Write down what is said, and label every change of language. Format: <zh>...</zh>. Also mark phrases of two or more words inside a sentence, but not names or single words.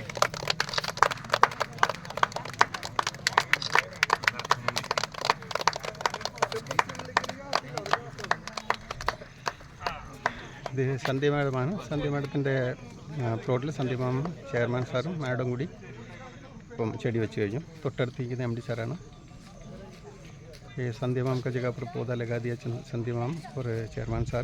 <ml>ഇത് സന്ധ്യ മാഡമാണ്. സന്ധ്യ മാഡത്തിൻ്റെ പ്ലോട്ടിൽ സന്ധ്യ മാമും ചെയർമാൻ സാറും മാഡം കൂടി ഇപ്പം ചെടി വെച്ച് കഴിഞ്ഞു. തൊട്ടടുത്തിരിക്കുന്ന MD സാറാണ്.</ml> <hi>ये संध्या मैम का जगह पर पौधा लगा दिया संध्या मैम और</hi> <en>chairman sir.</en>